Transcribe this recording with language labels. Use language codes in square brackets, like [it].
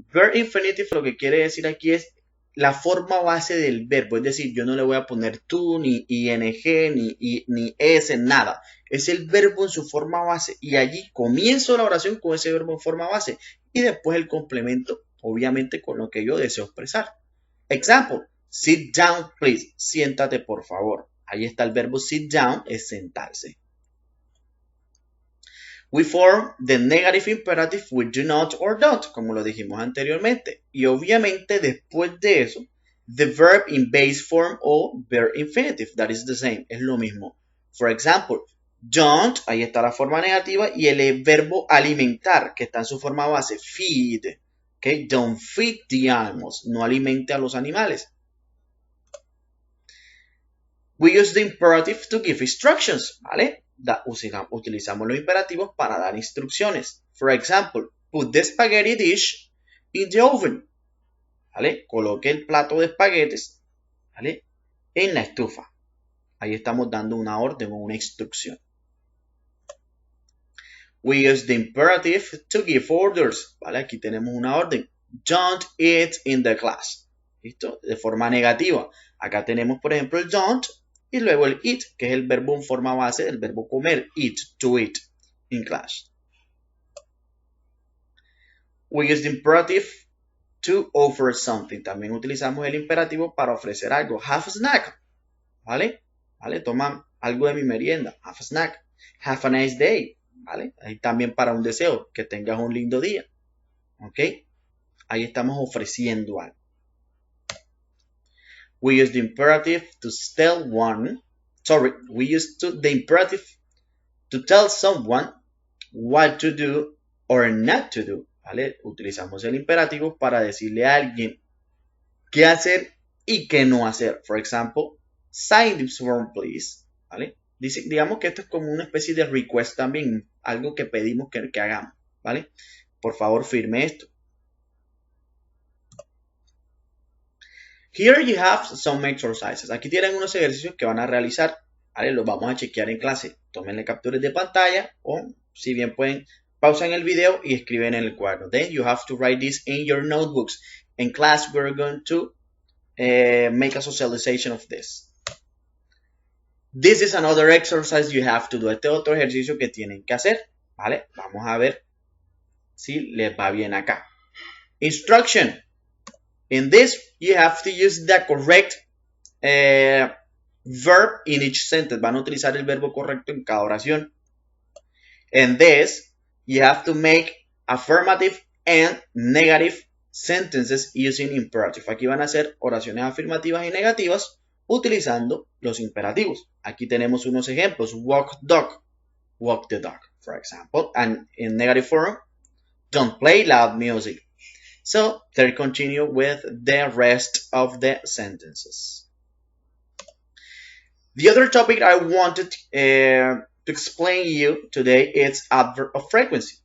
[es] Bare infinitive lo que quiere decir aquí es la forma base del verbo, es decir, yo no le voy a poner tú, ni ing, ni es, nada. Es el verbo en su forma base y allí comienzo la oración con ese verbo en forma base y después el complemento, obviamente, con lo que yo deseo expresar. [en] Example, sit down, please. [es] Siéntate, por favor. Ahí está el verbo sit down, es sentarse. [en] We form the negative imperative with do not or don't, [es] como lo dijimos anteriormente. Y obviamente después de eso, [en] the verb in base form o bare infinitive, that is the same, [es] es lo mismo. [en] For example, don't, [es] ahí está la forma negativa, y el verbo alimentar, que está en su forma base, feed. [en] Okay, don't feed the animals, [es] no alimente a los animales. [en] We use the imperative to give instructions, ¿vale? [es] Utilizamos los imperativos para dar instrucciones. [en] For example, put the spaghetti dish in the oven. ¿Vale? [es] Coloque el plato de espaguetes, ¿vale? En la estufa. Ahí estamos dando una orden o una instrucción. [en] We use the imperative to give orders. [es] ¿Vale? Aquí tenemos una orden. [en] Don't eat in the class. [es] ¿Listo? De forma negativa. Acá tenemos, por ejemplo, el don't. Y luego el eat, que es el verbo en forma base del verbo comer, eat, to eat, in class. [en] We use the imperative to offer something. [es] También utilizamos el imperativo para ofrecer algo. [en] Have a snack. [es] ¿Vale? ¿Vale? Toma algo de mi merienda. [en] Have a snack. Have a nice day. [es] ¿Vale? Ahí también para un deseo. Que tengas un lindo día. ¿Ok? Ahí estamos ofreciendo algo. [en] We use the imperative to tell one. Sorry, we use the imperative to tell someone what to do or not to do. [es] ¿Vale? Utilizamos el imperativo para decirle a alguien qué hacer y qué no hacer. [en] For example, sign this form, please. [es] ¿Vale? Digamos que esto es como una especie de request también, algo que pedimos que hagamos. ¿Vale? Por favor, firme esto. [en] Here you have some exercises. [es] Aquí tienen unos ejercicios que van a realizar. ¿Vale? Los vamos a chequear en clase. Tómenle capturas de pantalla o, si bien pueden, pausan el video y escriben en el cuaderno. [en] Then you have to write this in your notebooks. In class, we're going to make a socialization of this. This is another exercise you have to do. [es] Este es otro ejercicio que tienen que hacer. ¿Vale? Vamos a ver si les va bien acá. [en] Instruction. In this, you have to use the correct verb in each sentence. [es] Van a utilizar el verbo correcto en cada oración. [en] In this, you have to make affirmative and negative sentences using imperative. [es] Aquí van a hacer oraciones afirmativas y negativas utilizando los imperativos. Aquí tenemos unos ejemplos. [en] Walk dog. Walk the dog, for example. And in negative form, don't play loud music. So, they continue with the rest of the sentences. The other topic I wanted to explain you today is adverb of frequency.